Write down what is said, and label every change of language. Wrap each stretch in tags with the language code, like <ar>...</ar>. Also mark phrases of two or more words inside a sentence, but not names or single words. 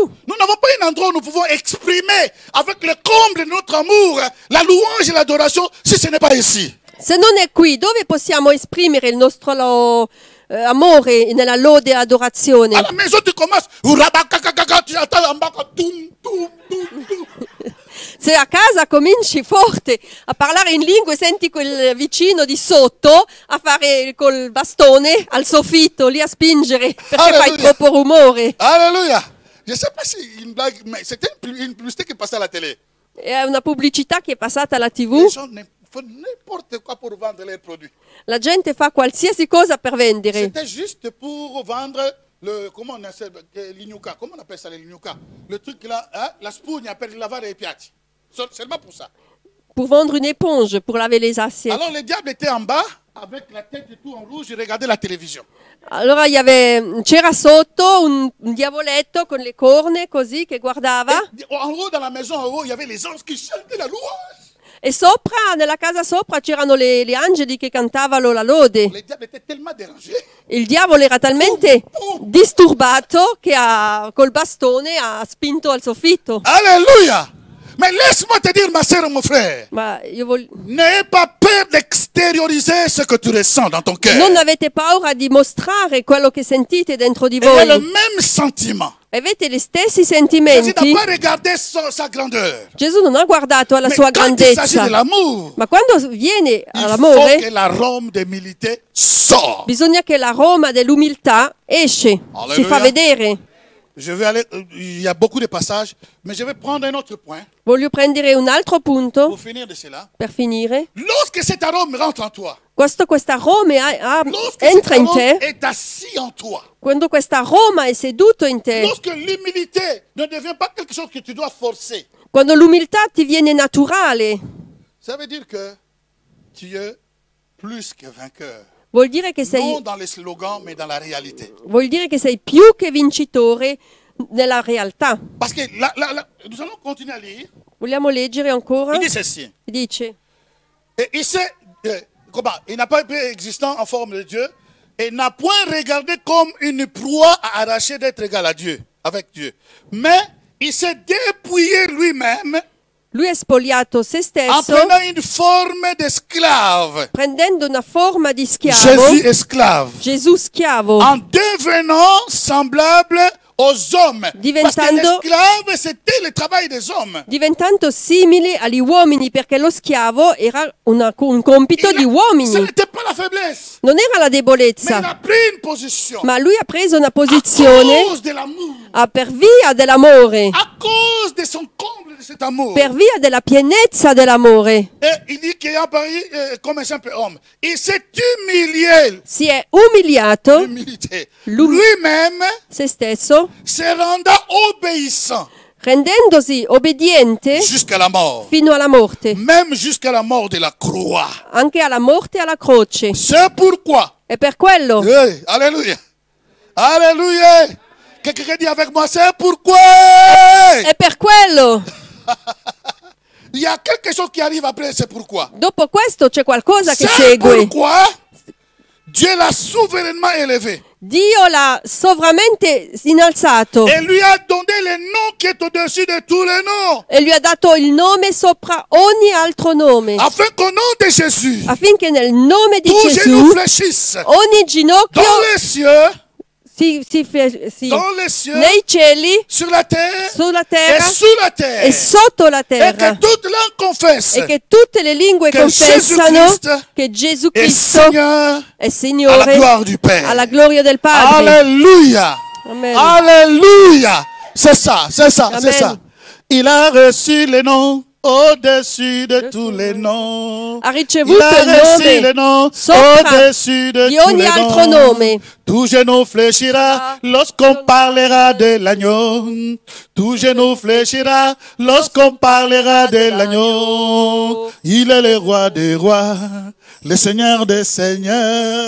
<fr>Nous n'avons pas un endroit où nous pouvons exprimer avec le comble de notre amour, la louange et l'adoration, si ce n'est pas ici.</fr> <it>Se non è qui, dove possiamo esprimere il nostro amore nella lode e adorazione?</it> <fr>À la maison, tu commences, tu attends en bas, toum, toum, toum, toum.</fr> <it>Se a casa cominci forte a parlare in lingue, senti quel vicino di sotto a fare col bastone al soffitto, lì a spingere perché fai Alleluia. troppo rumore.</it> <fr>Alléluia. Je ne sais pas si une blague, mais c'était une publicité qui passait à la télé.</fr> <it>È una pubblicità che è passata alla</it> <fr>Les</fr> <it>TV.</it> <fr>gens font n'importe quoi pour vendre leurs produits.</fr> <it>La gente fa qualsiasi cosa per vendere.</it> <fr>C'était juste pour vendre le, comment on appelle, l'ignuca. Comment on appelle ça, l'ignuca? Le truc là, hein,</fr> <it>la spugna per lavare i piatti.</it> <fr>Seulement pour ça. Pour vendre une éponge, pour laver les assiettes. Alors le diable était en bas, avec la tête et tout en rouge, il regardait la télévision.</fr> <it>Allora c'era sotto un diavoletto con le corna così che guardava</it> <fr>Et en haut, dans la maison, en haut, il y avait les anges qui chantaient la louange.</fr> <it>e sopra, nella casa sopra, c'erano le angeli che cantavano la lode.</it> <fr>Le diable était tellement dérangé.</fr> <it>Il diavolo era talmente disturbato che col bastone ha spinto al soffitto.</it> <fr>Alléluia. Mais laisse-moi te dire, ma soeur et mon frère,</fr> <it>Ma io voglio...</it> <fr>n'aie pas peur d'extérioriser ce que tu ressens dans ton cœur.</fr> <it>Non avete paura di mostrare quello che sentite dentro di</it> <fr>Il y a le</fr> <it>voi.</it> <fr>même sentiment.</fr> <it>Avete gli stessi</it> <fr>Jésus</fr> <it>sentimenti.</it> <fr>n'a pas regardé sa grandeur.</fr> <it>Gesù non ha guardato alla</it> <fr>Mais</fr> <it>sua</it> <fr>quand il s'agit de</fr> <it>grandezza.</it> <fr>l'amour,</fr> <it>Ma quando viene</it> <fr>il faut</fr> <it>all'amore,</it> <fr>que l'arôme d'humilité sorte.</fr> <it>bisogna che l'aroma dell'umiltà esce, si Alleluia. fa vedere.</it> <fr>Je vais aller, il y a beaucoup de passages, mais je vais prendre un autre point</fr> <it>Voglio prendere un altro punto</it> <fr>pour finir de cela.</fr> <it>per finire.</it> <fr>Lorsque cet arôme rentre en toi,</fr> <it>Questa aroma</it> <fr>lorsque cet</fr> <it>entra in</it> <fr>arôme</fr> <it>te,</it> <fr>est assis en toi,</fr> <it>quando questa aroma è seduto in te,</it> <fr>lorsque l'humilité ne devient pas quelque chose que tu dois forcer,</fr> <it>quando l'umiltà ti viene naturale,</it> <fr>ça veut dire que tu es plus que vainqueur.</fr> <it>vuol dire che</it> <fr>Non dans les slogans, mais dans la réalité.</fr> <it>sei più che vincitore nella realtà.</it> <fr>Parce que nous allons continuer à lire.</fr> <it>Vogliamo leggere ancora?</it> <fr>Il dit ceci.</fr> <it>Dice,</it> <fr>Et il sait, il n'a pas été existant en forme de Dieu et n'a point regardé comme une proie à arracher d'être égal à Dieu, avec Dieu. Mais il s'est dépouillé lui-même</fr> <it>lui è spogliato se</it> <fr>en</fr> <it>stesso,</it> <fr>prenant une forme d'esclave.</fr> <it>prendendo una forma di schiavo,</it> <fr>Jésus esclave.</fr> <it>Gesù schiavo,</it> <fr>En devenant semblable aux hommes. Parce que</fr> <it>Diventando-</it> <fr>l'esclave, c'était le travail des hommes.</fr> <it>diventando simile agli uomini, perché lo schiavo era un compito di</it> <fr>Ce</fr> <it>uomini,</it> <fr>n'était pas la faiblesse,</fr> <it>non era la</it> <fr>mais il</fr> <it>debolezza,</it> <fr>a pris une position.</fr> <it>ma lui ha preso una</it> <fr>À</fr> <it>posizione</it> <fr>cause de l'amour.</fr> <it>per via dell'amore,</it> <fr>À cause de son comble de cet amour.</fr> <it>per via della pienezza dell'amore.</it> <fr>Et il dit qu'il a apparu comme un simple homme. Il s'est humilié.</fr> <it>Si è umiliato,</it> <fr>L'humilité. Lui-même,</fr> <it>se stesso,</it> <fr>se rendant obéissant</fr> <it>rendendosi obbediente</it> <fr>jusqu'à la mort,</fr> <it>fino alla morte,</it> <fr>même jusqu'à la mort de la croix.</fr> <it>anche alla morte e alla croce.</it> <fr>C'est pourquoi.</fr> <it>E per quello,</it> <fr>Hey, alléluia. Alléluia. Quelqu'un dit avec moi, c'est pourquoi.</fr> <it>è per quello.</it> <fr>Il y a quelque chose qui arrive après, c'est pourquoi.</fr> <it>Dopo questo c'è qualcosa che</it> <fr>C'est</fr> <it>segue.</it> <fr>pourquoi Dieu l'a souverainement élevé</fr> <it>Dio l'ha sovranamente innalzato</it> <fr>et lui a donné le nom qui est au-dessus de tous les noms.</fr> <it>e lui ha dato il nome sopra ogni altro nome,</it> <fr>Afin qu'au nom de Jésus,</fr> <it>affinché nel nome di</it> <fr>tous genoux</fr> <it>Gesù</it> <fr>fléchissent</fr> <it>ogni ginocchio</it> <fr>dans les cieux,</fr> <it>si</it> <fr>dans les cieux,</fr> <it>nei cieli,</it> <fr>sur la terre</fr> <it>sulla</it> <fr>et</fr> <it>terra</it> <fr>sous la terre.</fr> <it>e sotto la</it> <fr>Et que</fr> <it>terra,</it> <fr>toute langue confesse</fr> <it>e che tutte le lingue che confessano Gesù-Cristo che Gesù</it> <fr>est</fr> <it>Cristo</it> <fr>Seigneur</fr> <it>è</it> <fr>à la</fr> <it>Signore</it> <fr>gloire du Père.</fr> <it>alla gloria del Padre.</it> <fr>Alléluia.</fr> <it>Amen.</it> <fr>Alléluia. C'est ça, c'est ça,</fr> <it>Amen.</it> <fr>c'est ça. Il a reçu les noms au-dessus de tous les noms.</fr> <it>Ha</it> <fr>Il</fr> <it>ricevuto</it> <fr>a</fr> <it>il</it> <fr>reçu les</fr> <it>nome</it> <fr>noms</fr> <it>sopra</it> <fr>au-dessus de</fr> <it>di</it> <fr>tous</fr> <it>ogni</it> <fr>les</fr> <it>altro</it> <fr>noms.</fr> <it>nome.</it> <fr>Tout genou fléchira lorsqu'on parlera de l'agneau. Tout genou fléchira lorsqu'on parlera de l'agneau. Il est le roi des rois, le Seigneur des seigneurs.</fr>